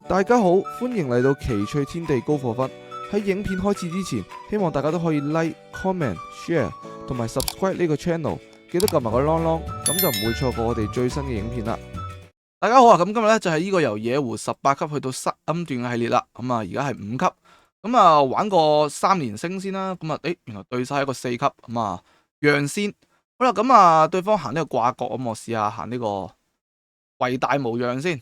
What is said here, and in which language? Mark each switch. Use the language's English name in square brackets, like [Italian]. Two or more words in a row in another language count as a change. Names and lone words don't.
[Cantonese] 大家好，歡迎嚟到奇趣天地高課分。喺影片開始之前，希望大家都可以 [English] like、comment、share [Cantonese] 同埋 subscribe 呢個 channel，記得撳埋個啷啷，咁就唔會錯過我哋最新嘅影片啦。大家好啊，咁今日咧就係呢個由野湖18級去到三段嘅系列啦。咁啊，而家係5級，咁啊玩個3連星先啦。咁啊，原來對手係一個4級，咁啊讓先。好啦，咁啊對方行呢個掛角，咁我試下行呢個圍大無恙先。